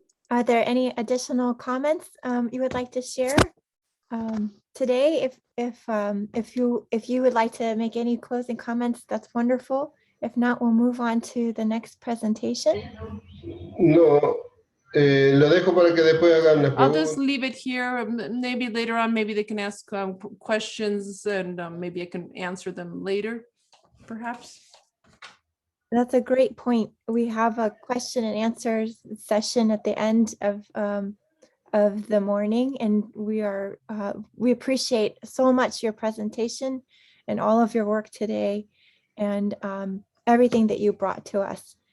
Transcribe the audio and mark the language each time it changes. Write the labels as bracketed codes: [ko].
[en] Are there any additional comments you would like to share today? If you would like to make any closing comments, that's wonderful. If not, we'll move on to the next presentation. [es] No, lo dejo para que después hagan las [en] I'll [es] preguntas. [en] just leave it here. Maybe later on, maybe they can ask questions, and maybe I can answer them later, perhaps. That's a great point. We have a question and answer session at the end of the morning, and we appreciate so much your presentation and all of your work today, and everything that you brought to us.